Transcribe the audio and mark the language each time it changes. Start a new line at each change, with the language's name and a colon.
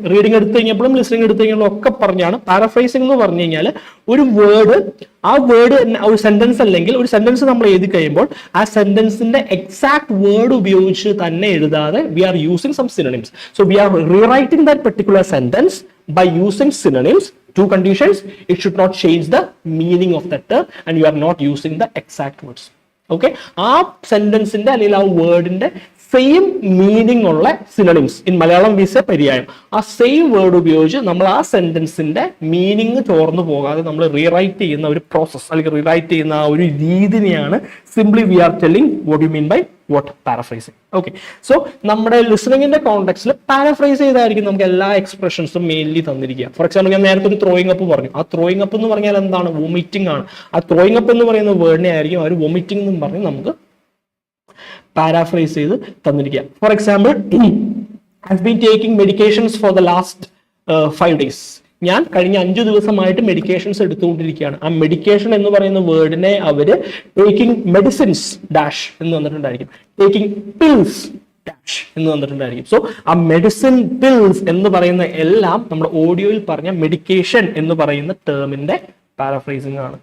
Malayalam: Reading എടുത്തു കഴിഞ്ഞപ്പോഴും listening എടുത്തു കഴിഞ്ഞപ്പോഴും ഒക്കെ പറഞ്ഞാണ്. പാരഫ്രൈസിംഗ് എന്ന് പറഞ്ഞു കഴിഞ്ഞാൽ ഒരു വേർഡ്, ആ വേർഡ് ഒരു സെന്റൻസ് അല്ലെങ്കിൽ ഒരു സെന്റൻസ് നമ്മൾ എഴുതി കഴിയുമ്പോൾ ആ സെന്റൻസിന്റെ എക്സാക്ട് വേർഡ് ഉപയോഗിച്ച് തന്നെ എഴുതാതെ
English: We are using some synonyms. So we are rewriting that particular sentence by using synonyms. 2 conditions: it should not change the meaning of that term and you are not using the exact words.
Malayalam: Okay, ആ സെന്റൻസിന്റെ അല്ലെങ്കിൽ ആ വേർഡിന്റെ same meaning ഉള്ള synonyms,
English: in Malayalam we say
Malayalam: പര്യായം, ആ same word ഉപയോഗിച്ച് നമ്മൾ ആ സെന്റൻസിന്റെ meaning ചോർന്നു പോകാതെ നമ്മൾ റീറൈറ്റ് ചെയ്യുന്ന ഒരു പ്രോസസ് അല്ലെങ്കിൽ റീറൈറ്റ് ചെയ്യുന്ന ആ ഒരു രീതിനെയാണ്
English: Simply we are telling what you mean by what paraphrasing.
Malayalam: Okay, so നമ്മുടെ ലിസണിങ്ങിന്റെ കോണ്ടെക്സ്റ്റിൽ പാരഫ്രൈസ് ചെയ്തായിരിക്കും നമുക്ക് എല്ലാ എക്സ്പ്രഷൻസും മെയിൻലി തന്നിരിക്കുക. ഫോർ എക്സാമ്പിൾ ഞാൻ നേരത്തെ ഒരു ത്രോയിങ് അപ്പ് പറഞ്ഞു. ആ ത്രോയിങ് അപ്പ് എന്ന് പറഞ്ഞാൽ എന്താണ്? വോമിറ്റിംഗ് ആണ്. ആ ത്രോയിങ് അപ്പ് എന്ന് പറയുന്ന വേർഡിനെ ആയിരിക്കും അവർ വോമിറ്റിംഗ് എന്ന് പറഞ്ഞ് നമുക്ക് പാരാഫ്രൈസ് ചെയ്ത് തന്നിരിക്കുക.
English: For example, I've been taking medications for the last 5 days.
Malayalam: ഞാൻ കഴിഞ്ഞ 5 ദിവസമായിട്ട് മെഡിക്കേഷൻസ് എടുത്തുകൊണ്ടിരിക്കുകയാണ്. ആ മെഡിക്കേഷൻ എന്ന് പറയുന്ന വേർഡിനെ അവര് ടേക്കിംഗ് മെഡിസിൻസ് ഡാഷ് എന്ന് വന്നിട്ടുണ്ടായിരിക്കും, ടേക്കിംഗ് പിൽസ് ഡാഷ് എന്ന് വന്നിട്ടുണ്ടായിരിക്കും. സോ ആ മെഡിസിൻ, പിൽസ് എന്ന് പറയുന്ന എല്ലാം നമ്മുടെ ഓഡിയോയിൽ പറഞ്ഞ മെഡിക്കേഷൻ എന്ന് പറയുന്ന ടേമിന്റെ പാരഫ്രൈസിംഗ് ആണ്.